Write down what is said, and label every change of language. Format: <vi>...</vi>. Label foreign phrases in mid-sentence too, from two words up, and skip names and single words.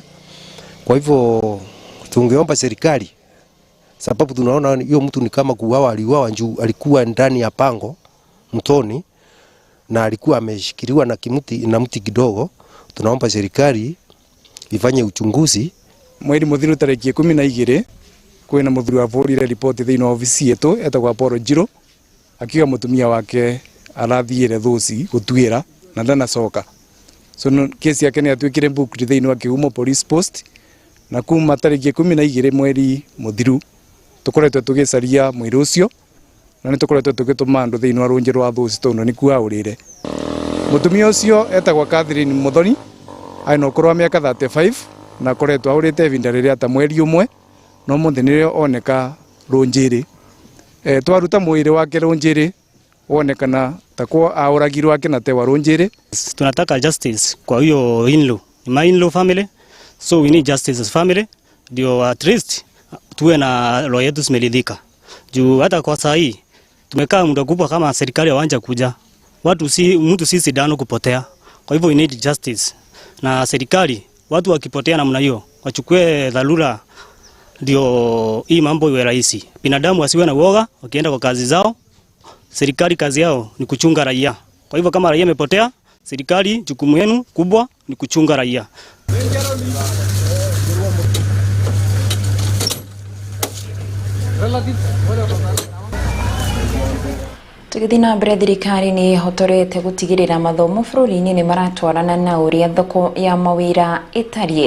<sw>Kwa hivyo tungeomba serikali, sababu tunaona hiyo mtu ni kama kuuawa, aliuawa juu alikuwa ndani ya pango mtoni na alikuwa ameshikiliwa na kimuti na mti kidogo. Tunaomba serikali ifanye uchunguzi.</sw> <ki>Mweri muthiru tariki 12 kwina muthuri wa bũrũri report thĩinĩ wa ofisi yetu etagwa Paul Njiro akiuga mutumia wake arathiire Thusi gũtuĩra na ndanacoka. So kesi yake nĩ atuĩkire booked thĩinĩ wa Kĩhumo</ki> <en>police post,</en> <ki>na kuma tariki 12 mweri muthiru tukoretwo tugicaria mwĩrĩ ũcio na nĩ tukoretwo tugĩtũma andũ thĩinĩ wa rũnjĩ rwa Thusi tondũ nĩ kuo aũrĩre. Mutumia ũcio etagwa Catherine Muthoni aina ũkũrũ wa mĩaka 35 na koretwo aũrĩte ivinda rĩrĩa ta mweri ũmwe no mũthĩ nĩrĩo oneka rũnjĩrĩ. Twaruta mwĩrĩ wake rũnjĩrĩ wonekana takwa aũragirwo ake na tewa rũnjĩrĩ.</ki> <sw>Tunataka justice kwa hiyo in-law,</sw> <en>my in-law family, so we need justice as family</en> <sw>ndio</sw> <en>at least</en> <sw>tuwe na roho yetu zimeridhika. Juu hata kwa saa hii tumekaa muda kubwa kama serikali hawanja kuja, mtu si sidano kupotea. Kwa hivyo</sw> <en>we need justice,</en> <sw>na serikali watu wakipotea namna hiyo wachukue dharura ndio hii mambo iwe rahisi. Binadamu wasiwe na uoga wakienda kwa kazi zao. Serikali kazi yao ni kuchunga raia. Kwa hivyo kama raia imepotea, serikali jukumu yenu kubwa ni kuchunga raia.</sw> <ki>Tũgĩthiĩ na mbere, thirikari nĩ ĩhotorete gũtigĩrĩra mathomo bũrũri-inĩ nĩ maratwarana na ũrĩa thoko ya mawĩra ĩtariĩ.</ki>